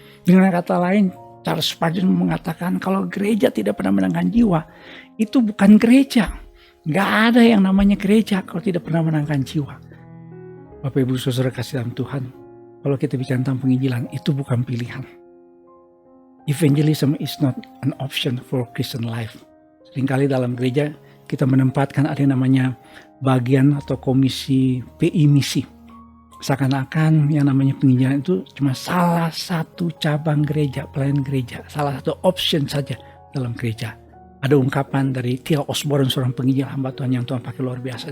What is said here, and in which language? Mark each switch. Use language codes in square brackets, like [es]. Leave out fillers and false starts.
[id] Dengan kata lain, Charles Spurgeon mengatakan kalau gereja tidak pernah menangkan jiwa, itu bukan gereja. Gak ada yang namanya gereja kalau tidak pernah menangkan jiwa. Bapak Ibu saudara kasih dalam Tuhan, kalau kita bicara tentang penginjilan, itu bukan pilihan. [en] Evangelism is not an option for Christian life. [id] Seringkali dalam gereja kita menempatkan ada yang namanya bagian atau komisi PI misi. Seakan-akan yang namanya penginjilan itu cuma salah satu cabang gereja, pelayanan gereja, salah satu option saja dalam gereja. Ada ungkapan dari T.L. Osborne, seorang penginjil hamba Tuhan yang Tuhan pakai luar biasa.